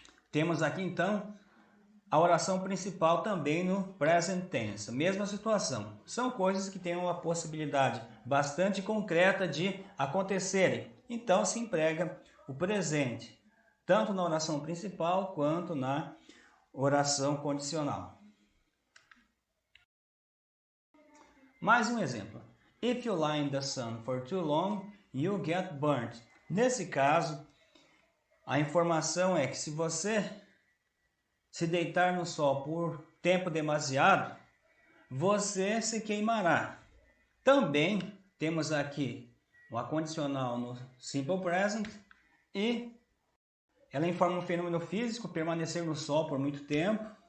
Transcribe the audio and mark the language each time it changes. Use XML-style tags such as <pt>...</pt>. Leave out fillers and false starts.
<pt>Temos aqui então a oração principal também no present tense, mesma situação. São coisas que têm uma possibilidade bastante concreta de acontecerem. Então se emprega o presente, tanto na oração principal quanto na oração condicional. Mais um exemplo.</pt> <en>If you lie in the sun for too long, you get burnt.</en> <pt>Nesse caso, a informação é que se você se deitar no sol por tempo demasiado, você se queimará. Também temos aqui uma condicional no simple present e ela informa um fenômeno físico, permanecer no sol por muito tempo.</pt>